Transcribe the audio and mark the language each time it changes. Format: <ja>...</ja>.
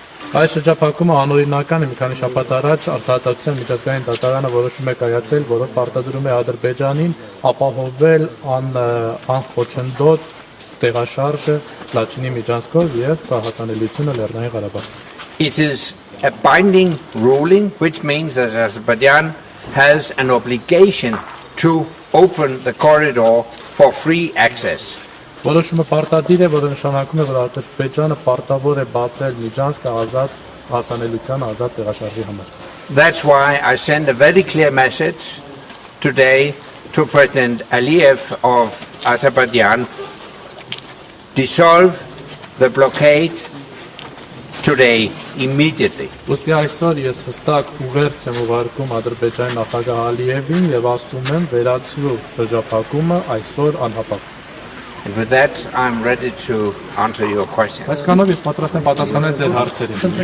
<hy>Այս շրջափակումը անօրինական է, մի քանի շաբաթ առաջ արտահայտության միջազգային դատարանը որոշում է կայացել, որով պարտադրում է Ադրբեջանին ապահովել անխոչնդոտ տեղաշարժը Լաչինի միջանցքով եւ հասանելիությունը Լեռնային Ղարաբաղ։</hy> <en>It is a binding ruling, which means that Azerbaijan has an obligation to open the corridor for free access.</en> <hy>Որոշումը պարտադիր է, որը նշանակում է, որ Ադրբեջանը պարտավոր է բացել միջանցքը ազատ հասանելիության, ազատ տեղաշարժի համար։</hy> <en>That's why I send a very clear message today to President Aliyev of Azerbaijan: dissolve the blockade today, immediately.</en> <hy>Ոստի այսօր ես հստակ ուղերձ եմ ուղարկում Ադրբեջանի նախագահ Ալիևին եւ ասում եմ վերացնու շրջափակումը այսօր անհապաղ։</hy> <en>And with that, I'm ready to answer your question.</en> <hy>Այսքանով ես պատրաստ եմ պատասխանել ձեր հարցերին։</hy>